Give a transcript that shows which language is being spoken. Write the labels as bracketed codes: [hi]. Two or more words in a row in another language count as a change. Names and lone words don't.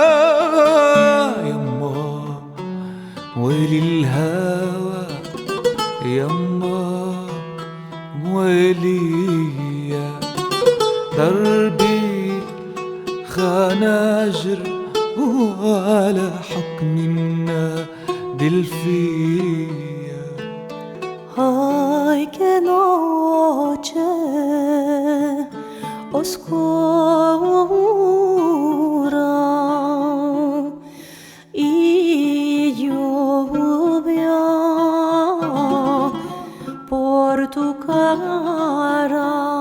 [ar] يما ويلي الهوى، يما ويليا دربي خناجر ولا حكم النادل فيا. [es] Ay, qué noche oscura y lluvia por tu cara.